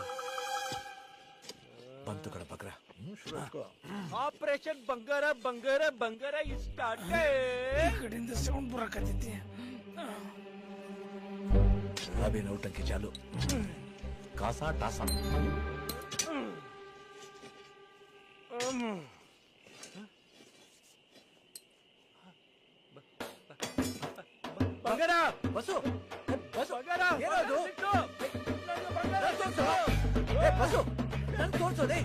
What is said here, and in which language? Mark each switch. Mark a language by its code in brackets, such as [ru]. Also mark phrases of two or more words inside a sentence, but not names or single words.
[kn] ಬಂತು ಕಡ ಬಗ್ರ. ಆಪರೇಷನ್ ಬಂಗಾರ ಬಂಗಾರ ಬಂಗಾರ ಸ್ಟಾರ್ಟ್. ಕಡೆಯಿಂದ ಸೌಂಡ್ ಬರಕತ್ತೈತಿ. [hi] अभी नौटंकी चालू. कासा टासा. [kn] ಬಂಗಾರ ಬಸ್ಸು ಬಸ್ಸು ಬಂಗಾರ ಏನದು? ಬಸ್ಸು ನನ್ ತೋರ್ಸು ಲೇ.